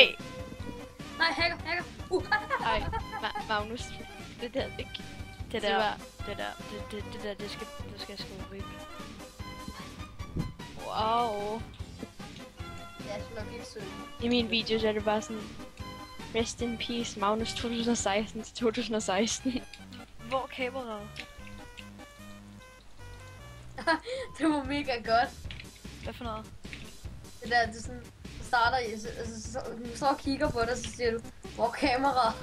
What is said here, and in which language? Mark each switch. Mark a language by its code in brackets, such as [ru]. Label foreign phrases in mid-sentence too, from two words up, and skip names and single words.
[da] Nej, hacker. Ej, Magnus. Det der ikke. Det Det var- der, det skal jeg sgu væk. Wow. Jeg er sgu nok ikke sød. I min video så er det bare sådan... [en] Rest in peace, [da] Magnus 2016 til 2016. Hvor er kameraet? Det var mega godt. Hvad for noget? Det der, det er sådan... Du starter i... Så står og kigger på dig, så siger du... Hvor er kameraet?